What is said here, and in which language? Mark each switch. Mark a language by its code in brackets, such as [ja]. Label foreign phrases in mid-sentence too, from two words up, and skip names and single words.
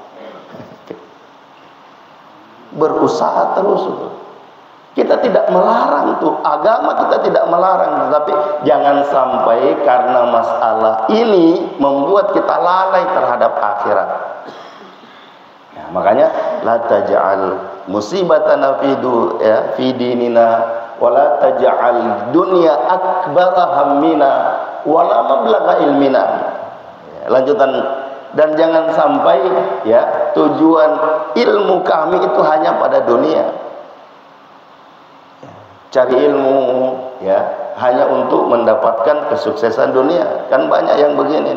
[id] Berusaha terus. Kita tidak melarang tuh, agama kita tidak melarang, tetapi jangan sampai karena masalah ini membuat kita lalai terhadap akhirat. Ya, makanya [ar] لا تجعل مصيبتنا في ديننا ولا تجعل دنيا أكبر همنا ولا مبلغ علمنا. [id] Ya, lanjutan, dan jangan sampai ya tujuan ilmu kami itu hanya pada dunia. Cari ilmu ya hanya untuk mendapatkan kesuksesan dunia, kan banyak yang begini.